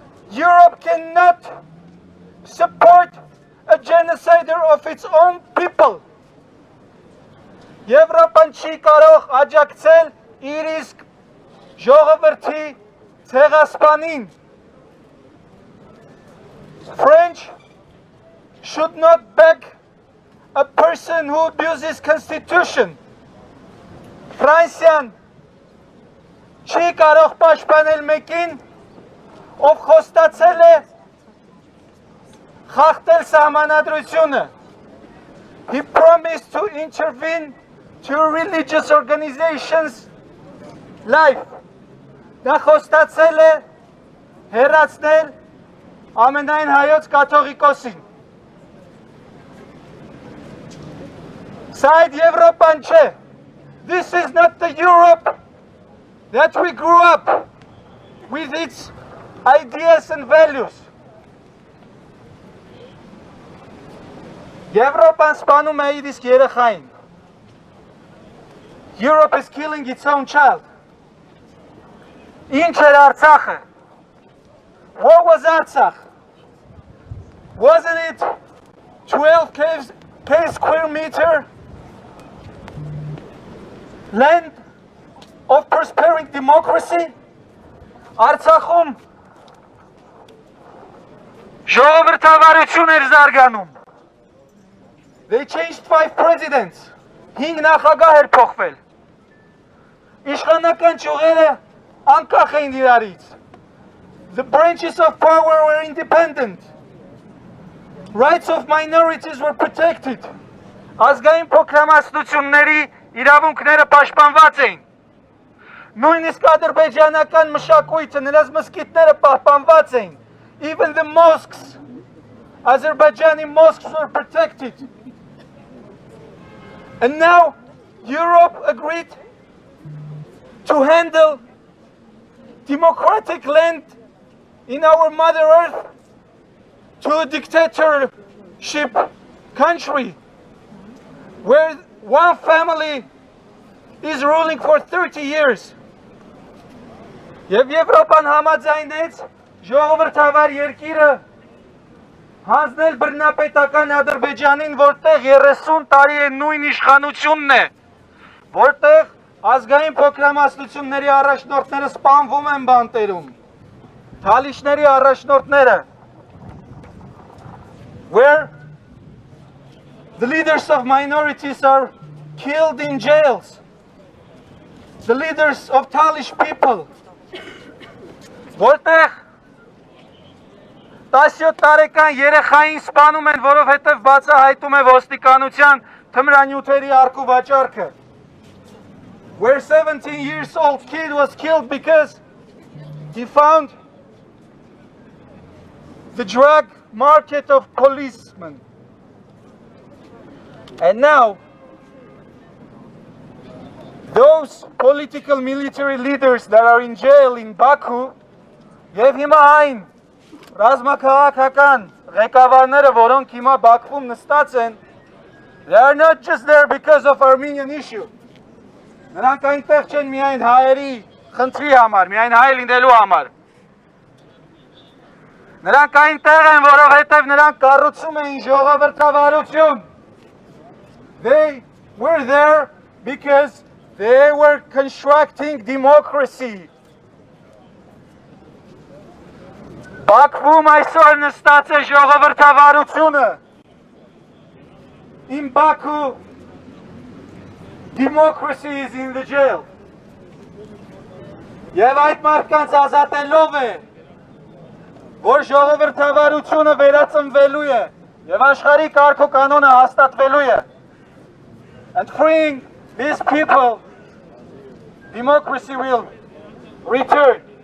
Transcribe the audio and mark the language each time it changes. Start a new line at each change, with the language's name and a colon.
English: Europe cannot support a genocider of its own people.
Armenian: Եվրոպան չի կարող աջակցել իր իսկ ժողովրդի ցեղասպանին.
English: French should not back a person who abuses constitution.
Armenian: Ֆրանսիան չի կարող պաշտպանել մեկին, ով խոստացել է խախտել սահմանադրությունը.
English: He promised to intervene to religious organizations' life.
Armenian: Նա խոստացել է հեռացնել ամենայն հայոց կաթողիկոսին. Սա այդ Եվրոպան չէ.
English: This is not the Europe that we grew up with its ideas and values.
Armenian: Եվրոպան սպանում է իր իսկ երեխային.
English: Europe is killing its own child.
Armenian: Ինչ էր Արցախը?
English: What was Artsakh? Wasn't it 12 k square meter land of prospering democracy?
Armenian: Artsakhum ժողովրդավարություն էր զարգանում.
English: They changed 5 presidents.
Armenian: 5 նախագահ էր փոխվել. Իշխանական ճյուղերը անկախ էին իրարից.
English: The branches of power were independent. Rights of minorities were protected.
Armenian: Ազգային փոքրամասնությունների իրավունքները պաշտպանված էին. Նույնիսկ ադրբեջանական մշակույթը, նրանց մզկիթները պահպանված էին.
English: Even the mosques, Azerbaijani mosques were protected. And now Europe agreed to handle democratic land in our Mother Earth to a dictatorship country where one family is ruling for 30 years.
Armenian: Եվ Եվրոպան համաձայնեց ժողովրդավար երկիրը հանձնել բռնապետական Ադրբեջանին, որտեղ 30 տարի է նույն իշխանությունն է, որտեղ ազգային փոքրամասնությունների առաջնորդները սպանվում են բանտերում, թալիշների առաջնորդները,
English: where the leaders of minorities are killed in jails, the leaders of Talish people,
Armenian: որտեղ 17 տարեկան երեխային սպանում են, որովհետև բացահայտում է ոստիկանության թմրանյութերի առկու վաճառքը.
English: Where 17 years old kid was killed because he found the drug market of policemen. And now those political military leaders that are in jail in Baku,
Armenian: եւ հիմա այն ռազմաքաղաքական ղեկավարները, որոնք հիմա Բաքվում նստած են,
English: they are not just there because of Armenian issue.
Armenian: Նրանք այնտեղ չեն միայն հայերի խնդրի համար, միայն հայ լինելու համար. Նրանք այնտեղ են, որովհետև նրանք կառուցում էին ժողովրդավարություն.
English: They were there because they were constructing democracy.
Armenian: Բաքվում այսօր նստած է ժողովրդավարությունը.
English: In Baku, democracy is in the jail.
Armenian: Եվ այդ մարդկանց ազատելով է, որ ժողովրդավարությունը վերածնվելու է եւ աշխարհի կարգ ու կանոնը հաստատվելու է.
English: And freeing these people, democracy will return.